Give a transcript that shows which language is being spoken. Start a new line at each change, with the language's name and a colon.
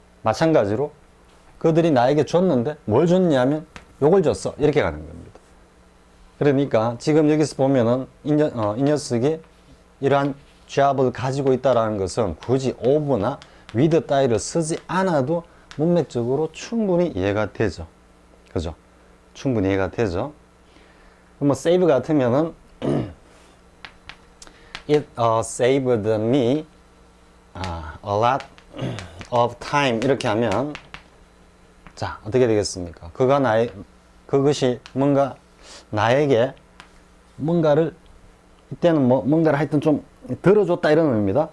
Korean: 마찬가지로 그들이 나에게 줬는데 뭘 줬냐면 요걸 줬어 이렇게 가는 겁니다. 그러니까 지금 여기서 보면은 이 녀석이 이러한 잡을 가지고 있다는 것은 굳이 of나 with 따위를 쓰지 않아도 문맥적으로 충분히 이해가 되죠. 그죠? 충분히 이해가 되죠. 뭐 save 같으면은
English: it saved me a lot of time
Korean: 이렇게 하면 자 어떻게 되겠습니까? 그것이 뭔가 나에게 뭔가를 이때는 뭐 뭔가를 하여튼 좀 들어줬다 이런 의미입니다.